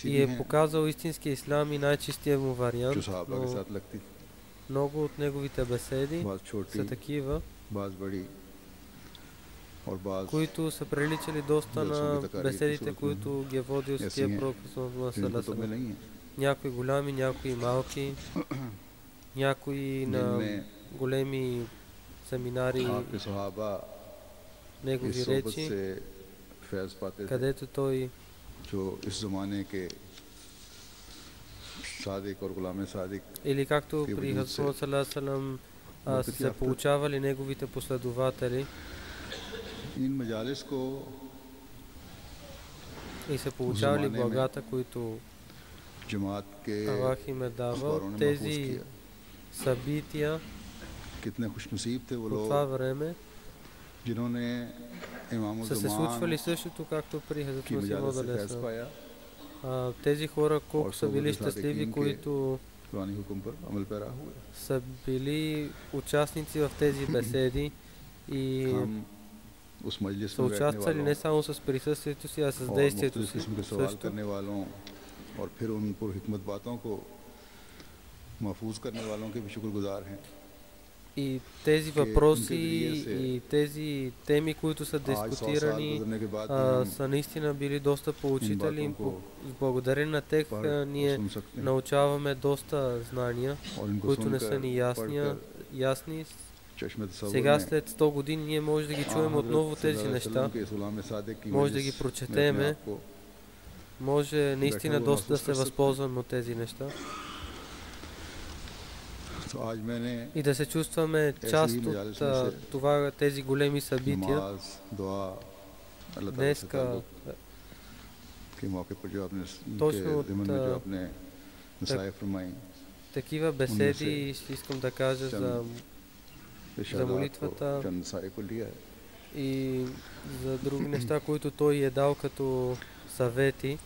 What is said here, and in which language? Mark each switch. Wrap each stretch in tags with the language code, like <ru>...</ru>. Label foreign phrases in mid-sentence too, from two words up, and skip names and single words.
<bg>И</bg> <ur>भी</ur> <bg>е</bg> <ur>हैं</ur> <bg>показал истински ислам и най-чистия му</bg> <ur>जो</ur> <bg>вариант,</bg> <ur>صحابہ کے</ur> <bg>но</bg> <ur>ساتھ لگتی,</ur> <bg>много от неговите беседи</bg> <ur>بعض چھوٹی,</ur> <bg>са такива,</bg> <ur>بعض بڑی اور بعض</ur> <bg>които са приличали доста на беседите, които ги е водил Светия Пророк Мухаммад</bg> <ur>जिन</ur> <bg>саллаллаху</bg> <ur>کتب میں</ur> <ar>عليه وسلم.</ar> <ur>نہیں ہے,</ur> <bg>Някои голями, някои малки, някои на</bg> <ur>जिनमें</ur> <bg>големи семинари,</bg> <ur>آپ کے صحابہ</ur> <bg>негови</bg> <ur>اس صحبت</ur> <bg>речи,</bg> <ur>سے فیض پاتے تھے.</ur> <bg>където той</bg> <ur>جو اس زمانے کے صادق اور غلام صادق</ur> <bg>Или както</bg> <ur>के</ur> <bg>при</bg> <ur>وجود سے</ur> <ar>حضرت صلى الله عليه وسلم са</ar> <ur>बरकत</ur> <bg>се</bg> <ur>याफ्ता</ur> <bg>получавали неговите последователи</bg> <ur>ان مجالس کو</ur> <bg>и се</bg> <ur>उस</ur> <bg>получавали</bg> <ur>زمانے میں</ur> <bg>благата, които</bg> <ur>جماعت کے</ur> <bg>Аллах им е давал.</bg> <ur>اخباروں نے محفوظ</ur> <bg>Тези</bg> <ur>किया।</ur> <bg>събития</bg> <ur>کتنے خوش نصیب تھے وہ</ur> <bg>по</bg> <ur>लोग</ur> <bg>това време</bg> <ur>جنہوں نے امام</ur> <bg>са се</bg> <ur>ज़मान</ur> <bg>случвали същото, както при Хазрат</bg> <ur>की</ur> <bg>Мусим</bg> <ur>مجالس سے</ur> <bg>алейхи</bg> <ur>फैज़</ur> <bg>салам.</bg> <ur>पाया</ur> <bg>Тези хора колко</bg> <ur>और</ur> <bg>са били</bg> <ur>सोबत</ur> <bg>щастливи,</bg> <ur>सादिकीन के</ur> <bg>които</bg> <ur>قرآنی حکم پر عمل پیرا ہوئے.</ur> <bg>са били участници в тези беседи и</bg> <ur>ہم اس مجلس</ur> <bg>са</bg> <ur>میں بیٹھنے</ur> <bg>участвали</bg> <ur>वालों</ur> <bg>не само с присъствието си, а с</bg> <ur>और</ur> <bg>действието</bg> <ur>मुख्तलिफ</ur> <bg>си</bg> <ur>قسم کے سوال</ur> <bg>също.</bg> <ur>کرنے والوں اور پھر ان پر حکمت باتوں کو محفوظ کرنے والوں کے بھی شکرگزار ہیں.</ur> <bg>И тези</bg> <ur>कि</ur> <bg>въпроси</bg> <ur>ان کے ذریعے سے</ur> <bg>и тези теми, които са</bg> <ur>آج 100 سال</ur> <bg>дискутирани,</bg> <ur>گزرنے کے بعد بھی ہم</ur> <bg>са наистина били доста</bg> <ur>इन</ur> <bg>поучители.</bg> <ur>باتوں کو</ur> <bg>Благодарение на тях</bg> <ur>پڑھ اور</ur> <bg>ние</bg> <ur>سن سکتے ہیں</ur> <bg>научаваме доста знания,</bg> <ur>اور ان کو</ur> <bg>които не са</bg> <ur>सुनकर</ur> <bg>ни ясни.</bg> <ur>چشمِ تصور</ur> <bg>Сега</bg> <ur>में</ur> <bg>след 100 години ние може да ги чуем отново тези неща,</bg> <ur>کے غلام صادق کی</ur> <bg>може да ги</bg> <ur>مجلس میں اپنے</ur> <bg>прочетеме,</bg> <ur>آپ کو</ur> <bg>може наистина</bg> <ur>हुए</ur> <bg>доста да</bg> <ur>महसूस</ur> <bg>се</bg> <ur>کر سکتے ہیں.</ur> <bg>възползваме от тези неща</bg> <ur>تو آج میں نے</ur> <bg>и да се чувстваме част от тези големи събития.</bg> <ur>نماز دعا اللہ تعالیٰ سے</ur> <bg>Днеска</bg> <ur>تعلق کے موقع پر جو آپ نے</ur> <bg>точно</bg> <ur>के</ur> <bg>от</bg> <ur>ضمن میں جو آپ نے نصائح فرمائی</ur> <bg>такива беседи ще искам да кажа за</bg> <ur>ارشادات کو</ur> <bg>молитвата</bg> <ur>چند نصائح کو لیا ہے.</ur> <bg>и за други неща, които той е дал като съвети</bg>